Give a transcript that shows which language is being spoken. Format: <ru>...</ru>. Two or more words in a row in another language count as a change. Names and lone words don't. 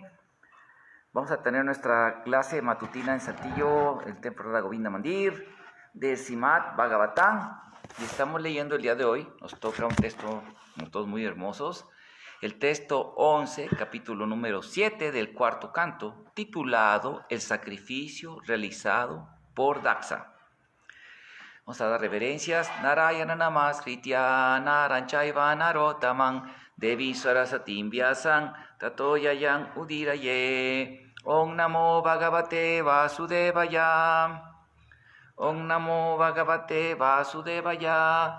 <es>Vamos a tener nuestra clase matutina en Saltillo, el Templo de Govinda Mandir, de Srimad Bhagavatam, y estamos leyendo el día de hoy, nos toca un texto, todos muy hermosos, el texto 11, capítulo número 7 del cuarto canto, titulado El sacrificio realizado por Daksa. Vamos a dar reverencias.</es> <sa>नारायणं नमस्कृत्य नरं चैव नरोत्तमम् देवीं सरस्वतीं व्यासं ततो जयम् उदीरयेत्. ॐ नमो भगवते वासुदेवाय. ॐ नमो भगवते वासुदेवाय.</sa>